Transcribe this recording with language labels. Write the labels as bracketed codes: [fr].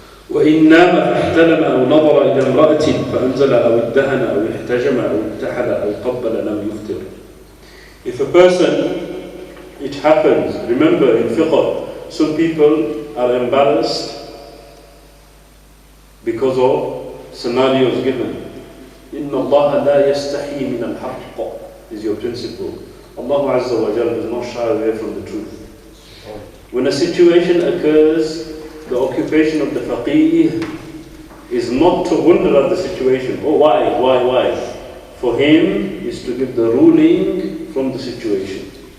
[ar] وإن نام فاحتلم أو نظر إلى امرأة فأنزل أو ادهن أو احتجم أو اكتحل أو قبل لم يفطر. [en] If a person, it which happens. Remember, in fiqh, some people are embarrassed because of scenarios given. [ar] إِنَّ اللَّهَ لَا يَسْتَحِي مِنَ الْحَقِّ [en] is your principle. Allah Azza wa Jal does not shy away from the truth. When a situation occurs, the occupation of the faqih is not to wonder at the situation. Oh, why? For him is to give the ruling from the situation.